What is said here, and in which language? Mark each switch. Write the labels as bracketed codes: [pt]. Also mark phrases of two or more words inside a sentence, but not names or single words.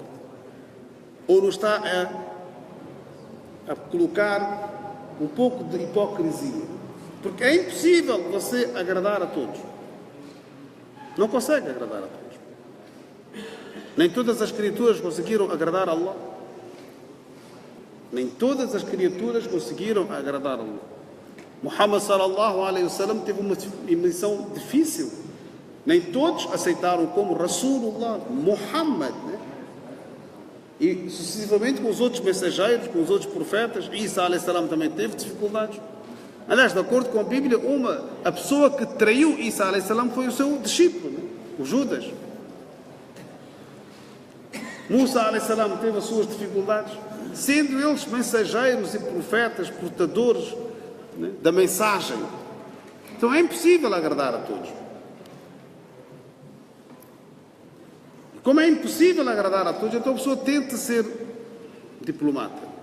[pt] Ou não está a colocar um pouco de hipocrisia? Porque é impossível você agradar a todos. Não consegue agradar a todos. Nem todas as criaturas conseguiram agradar a Allah. Nem todas as criaturas conseguiram agradar a Allah. Muhammad [ar] صلى الله عليه وسلم [pt] teve uma missão difícil. Nem todos aceitaram como Rasulullah, Muhammad, né? E sucessivamente com os outros mensageiros, com os outros profetas. Isa [ar] عليه السلام [pt] também teve dificuldades. Aliás, de acordo com a Bíblia, a pessoa que traiu Isa [ar] عليه السلام [pt] foi o seu discípulo, né? O Judas. Musa [ar] عليه السلام [pt] teve as suas dificuldades, sendo eles mensageiros e profetas, portadores, né, da mensagem. Então é impossível agradar a todos. Como é impossível agradar a todos, então a pessoa tenta ser diplomata.